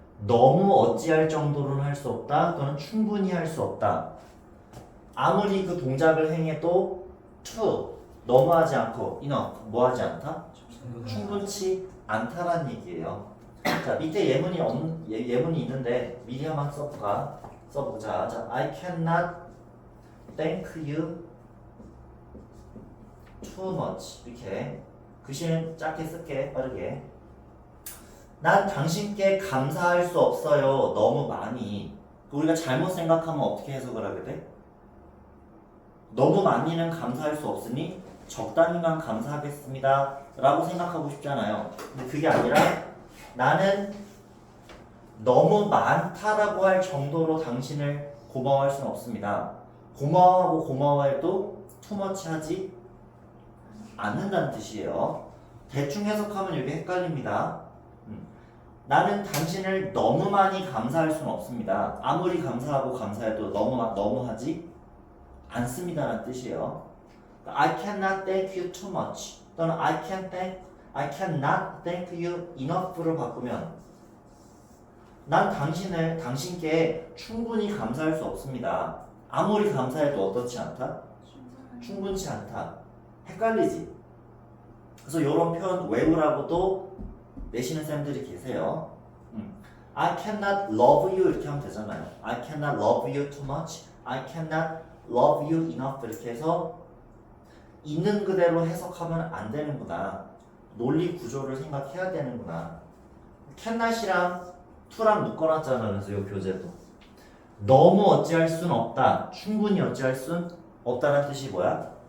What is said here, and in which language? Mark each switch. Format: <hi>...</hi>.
<ko>너무 어찌할 정도로는 할 수 없다 또는 충분히 할 수 없다. 아무리 그 동작을 행해도 to 너무하지 않고 enough 뭐하지 않다? 충분치 않다라는 얘기예요. 자, 밑에 예문이 있는데 미리 한번 써보자.</ko> <en>자, I cannot thank you too much.</en> <ko>이렇게 글씨는 짧게 쓸게, 빠르게. 난 당신께 감사할 수 없어요. 너무 많이. 우리가 잘못 생각하면 어떻게 해석을 하게 돼? 너무 많이는 감사할 수 없으니 적당히만 감사하겠습니다 라고 생각하고 싶잖아요. 근데 그게 아니라 나는 너무 많다라고 할 정도로 당신을 고마워할 수는 없습니다. 고마워하고 고마워해도 투머치 하지 않는다는 뜻이에요. 대충 해석하면 이게 헷갈립니다. 나는 당신을 너무 많이 감사할 수는 없습니다. 아무리 감사하고 감사해도 너무 하지 않습니다라는 뜻이에요.</ko> <en>I cannot thank you too much 또는 I cannot thank you enough를 바꾸면</en> <ko>난 당신께 충분히 감사할 수 없습니다. 아무리 감사해도 어떻지 않다? 충분치 않다. 헷갈리지? 그래서 이런 표현 외우라고도 내시는 쌤들이 계세요.</ko> <en>I cannot love you</en> <ko>이렇게 하면 되잖아요.</ko> <en>I cannot love you too much. I cannot love you enough</en> <ko>이렇게 해서 있는 그대로 해석하면 안 되는구나. 논리 구조를 생각해야 되는구나. cannot이랑 to랑 묶어놨잖아요. 그래서 이 교재도 너무 어찌할 순 없다. 충분히 어찌할 순 없다는 뜻이 뭐야?</ko>